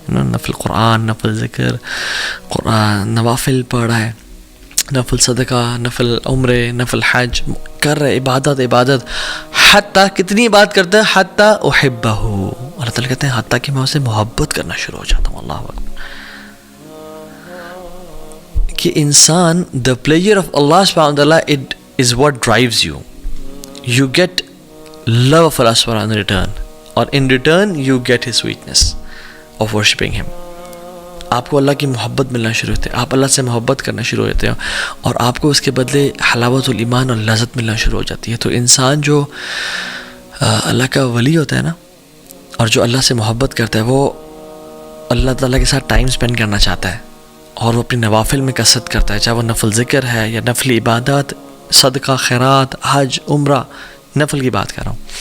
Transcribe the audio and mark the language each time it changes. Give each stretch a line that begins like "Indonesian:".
Urdu: نفل قرآن، نفل ذکر، قرآن، نوافل پڑھ رہا ہے، نفل صدقہ، نفل عمرے، نفل حج کر رہے، عبادت. حتیٰ کتنی عبادت کرتا ہے، حتیٰ احبہ. اللہ تعالیٰ کہتے ہیں حتیٰ کہ میں اسے محبت کرنا شروع ہو جاتا ہوں. اللہ اکبر. کہ انسان
English: the pleasure of Allah subhanahu wa ta'ala, it is what drives you. You get love of Allah subhanahu wa ta'ala in return, or in return you get his sweetness of worshipping him.
Urdu: آپ کو اللہ کی محبت ملنا شروع ہوتے ہیں، آپ اللہ سے محبت کرنا شروع ہوتے ہیں اور آپ کو اس کے بدلے حلاوت الایمان اور لذت ملنا شروع ہو جاتی ہے. تو انسان جو اللہ کا ولی ہوتا ہے نا، اور جو اللہ سے محبت کرتا ہے، وہ اللہ تعالیٰ کے ساتھ ٹائم سپینڈ کرنا چاہتا ہے اور وہ اپنی نوافل میں کثرت کرتا ہے، چاہے وہ نفل ذکر ہے یا نفل عبادات، صدقہ، خیرات، حج، عمرہ، نفل کی بات کر رہا ہوں.